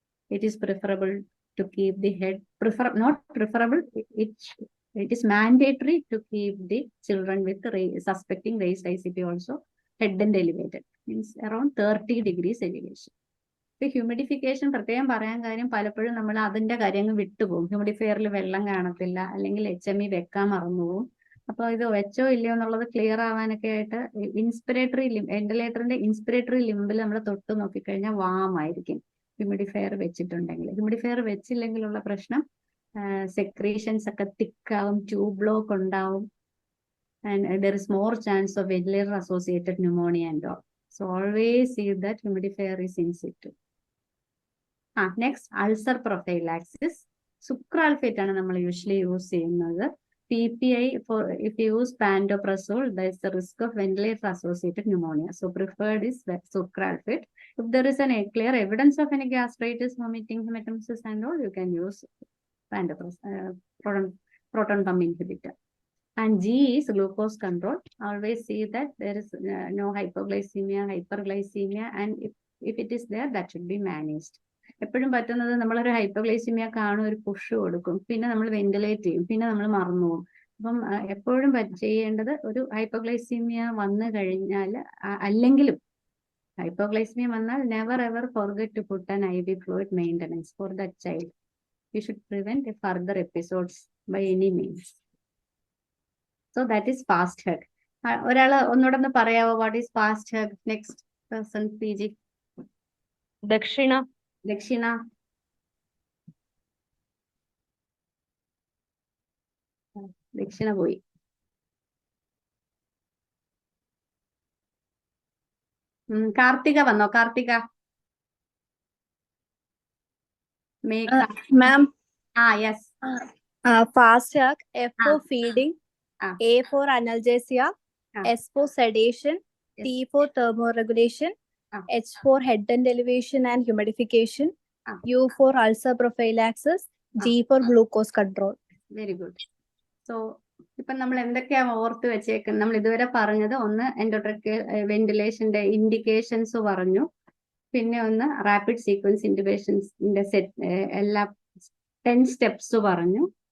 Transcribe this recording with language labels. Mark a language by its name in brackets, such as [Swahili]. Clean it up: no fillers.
[English] It is preferable to keep the head, not preferable, it is mandatory to keep the children with suspecting raised ICP also head and elevated, means around 30 degrees elevation. [Malayalam] ഇപ്പൊ humidification പ്രത്യേകം പറയാൻ കാര്യം, പലപ്പോഴും നമ്മൾ അതിന്റെ കാര്യങ്ങൾ വിട്ടുപോകും. ഹ്യൂമിഡിഫയറിൽ വെള്ളം കാണത്തില്ല, അല്ലെങ്കിൽ HME വെക്കാൻ മറന്നുപോകും. അപ്പൊ ഇത് വെച്ചോ ഇല്ലയോ എന്നുള്ളത് ക്ലിയർ ആവാനൊക്കെ ആയിട്ട് ഇൻസ്പിറേറ്ററി വെന്റിലേറ്ററിന്റെ ഇൻസ്പിറേറ്ററി ലിംബിൽ നമ്മൾ തൊട്ട് നോക്കിക്കഴിഞ്ഞാൽ വാം ആയിരിക്കും ഹ്യൂമിഡിഫയർ വെച്ചിട്ടുണ്ടെങ്കിൽ. ഹ്യൂമിഡിഫയർ വെച്ചില്ലെങ്കിലുള്ള പ്രശ്നം സെക്രീഷൻസ് ഒക്കെ തിക്കാവും, ട്യൂബ് ബ്ലോക്ക് ഉണ്ടാവും, [English] and there is more chance of ventilator associated pneumonia and all. So always see that humidifier is in situ. Next, ulcer prophylaxis. [Malayalam] Sucralfate ആണ് നമ്മൾ യൂഷ്വലി യൂസ് ചെയ്യുന്നത്. [English] PPI, for if you use pantoprazole, there is the risk of ventilator associated pneumonia. So preferred is sucralfate. If there is a clear evidence of any gastritis, vomiting, hematemesis and all, you can use pantoprazole, proton pump inhibitor. And G is glucose control. Always see that there is no hypoglycemia, hyperglycemia, and if it is there, that should be managed. [Malayalam] എപ്പോഴും പറ്റുന്നത് നമ്മളൊരു hypoglycaemia കാണും, ഒരു push കൊടുക്കും, പിന്നെ നമ്മൾ ventilate ചെയ്യും, പിന്നെ നമ്മൾ മറന്നു പോകും. അപ്പം എപ്പോഴും ചെയ്യേണ്ടത്, ഒരു ഹൈപ്പോഗ്ലൈസിമിയ വന്നു കഴിഞ്ഞാൽ, അല്ലെങ്കിലും ഹൈപ്പോഗ്ലൈസിമിയ വന്നാൽ [English] Never ever forget to put an IV fluid maintenance for that child. You should prevent further episodes by any means. So that is fast hug. [Malayalam] ഒരാള് ഒന്നുകൂടെ ഒന്ന് പറയാവോ, [English] What is fast hug? Next person, [Malayalam] PG. ദക്ഷിണ. ദക്ഷിണ പോയി. കാർത്തിക വന്നോ? Karthika. [English] Ma'am. Yes. Fast hug. F for feeding. A for analgesia. S for sedation. T for thermoregulation. H for head and elevation and humidification. U for ulcer prophylaxis. G for glucose control. Very good. So [Malayalam] ഇപ്പൊ നമ്മൾ എന്തൊക്കെയാ ഓർത്ത് വെച്ചേക്കുന്നത്? നമ്മൾ ഇതുവരെ പറഞ്ഞത്, ഒന്ന് endotracheal വെന്റിലേഷന്റെ indications പറഞ്ഞു, പിന്നെ ഒന്ന് റാപ്പിഡ് സീക്വൻസ് ഇന്റബേഷൻസിന്റെ എല്ലാ 10 സ്റ്റെപ്സ് പറഞ്ഞു.